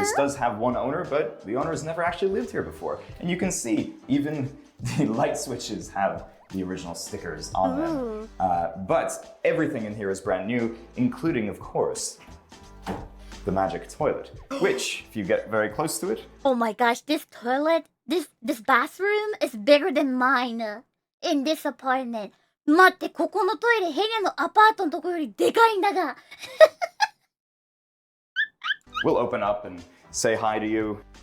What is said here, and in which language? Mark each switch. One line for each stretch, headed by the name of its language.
English: This does have one owner, but the owner has never actually lived here before. And you can see even the light switches have the original stickers on them. But everything in here is brand new, including, of course, the magic toilet, which, if you get very close to it, Oh my gosh, this toilet, this bathroom is bigger than mine in this apartment.
Japanese: 待って、ここのトイレ、ヘニャのアパートのとこよりでかいんだが。
English: we'll open up and say hi to you.